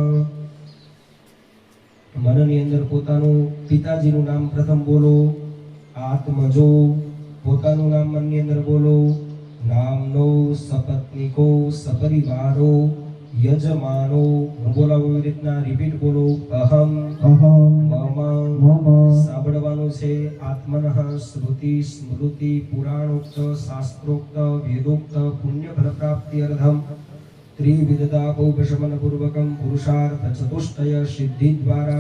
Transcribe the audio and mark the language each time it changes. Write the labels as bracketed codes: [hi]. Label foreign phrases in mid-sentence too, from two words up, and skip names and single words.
[gu] મનની અંદર પોતાનું પિતાજીનું નામ પ્રથમ બોલો. આત્મજો પોતાનું નામ મનની અંદર બોલો. [sa] नामनो सपत्निको सपरिवारो यजमानो [gu] बोलाવો એવી રીતના રિપીટ બોલો. અહમ મમ સાંભળવાનું છે. [sa] આત્મનઃ શ્રુતિ સ્મૃતિ પુરાણોક્ત શાસ્ત્રોક્ત વેદોક્ત પુણ્ય ફલ પ્રાપ્તિ અર્થમ ત્રિવિધતા પૌપશમન પૂર્વકમ પુરુષાર્થ ચતુષ્ટય સિદ્ધિ દ્વારા